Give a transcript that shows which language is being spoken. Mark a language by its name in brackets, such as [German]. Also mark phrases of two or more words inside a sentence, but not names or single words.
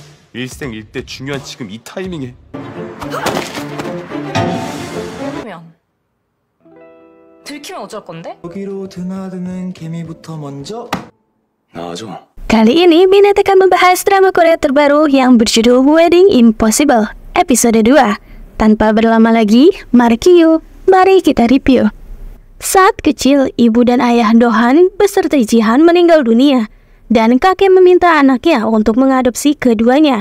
[Korean] 일생일대 중요한 지금 이 타이밍에. 들키면 어쩔 건데? 여기로 드나드는 개미부터 먼저 나와줘. [Indonesian] Kali ini Binat akan membahas drama Korea terbaru yang berjudul Wedding Impossible episode 2. Tanpa berlama lagi, mari kita review. Saat kecil, ibu dan ayah Do-han beserta Ji-han meninggal dunia, dan kakek meminta anaknya untuk mengadopsi keduanya.